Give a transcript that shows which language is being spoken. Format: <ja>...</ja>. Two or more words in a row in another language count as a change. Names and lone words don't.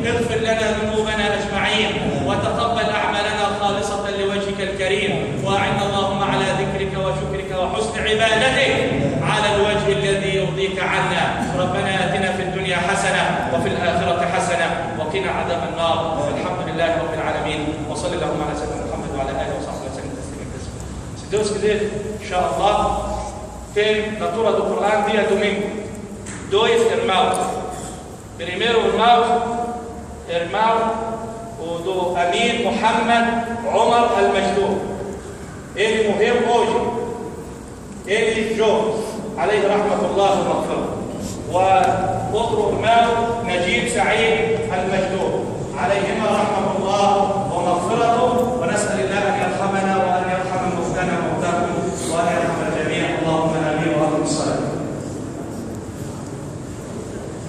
<ar>اغفر لنا ذنوبنا أجمعين، وتقبل أعمالنا خالصة لوجهك الكريم، وأعنا اللهم على ذكرك وشكرك وحسن عبادتك على الوجه الذي يرضيك عنا. ربنا آتنا في الدنيا حسنة وفي الآخرة حسنة وقنا عذاب النار. والحمد لله رب العالمين، وصلى اللهم على سيدنا محمد وعلى آله وصحبه وسلم تسليما كثيرا.</ar> <pt>Se Deus quiser, inshallah, tem leitura do Corão dia domingo. Dois irmãos. Primeiro irmão o do Amir Muhammad Omar Al-Majdoub. Ele morreu hoje. Ele Jones,</pt> <ar>عليه رحمة الله ومغفرة. وأخر irmão نجيب سعيد المجدوب، عليهما رحمة الله ومغفرته، ونسأل الله أن يرحمنا وأن يرحم موتانا وموتاكم وأن يرحم الجميع. اللهم آمين وأقم الصلاة.</ar>